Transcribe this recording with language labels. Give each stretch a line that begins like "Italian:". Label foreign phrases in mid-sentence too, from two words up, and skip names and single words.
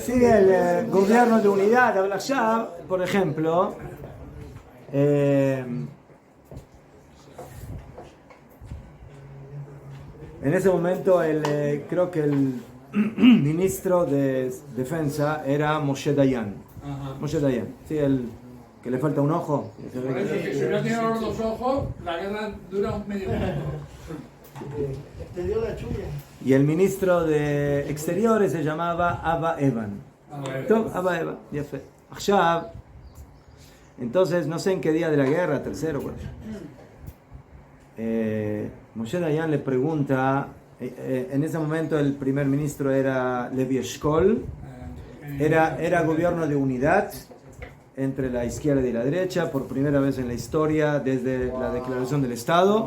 Spanish: Sí, el gobierno de unidad, Ablashab, por ejemplo, en ese momento creo que el ministro de defensa era Moshe Dayan. Ajá. Moshe Dayan, sí, el que le falta un ojo. Por eso que si no tiene los dos ojos, la guerra dura un medio minuto. Te dio la chulla. Y el ministro de exteriores se llamaba Abba Evan.
Hebrew: טוב, Abba Evan, יפה. עכשיו,
Spanish: entonces, no sé en qué día de la guerra, tercero, bueno. Moshe Dayan le pregunta, en ese momento el primer ministro era Levi Eshkol, era gobierno de unidad entre la izquierda y la derecha, por primera vez en la historia, desde la declaración del Estado.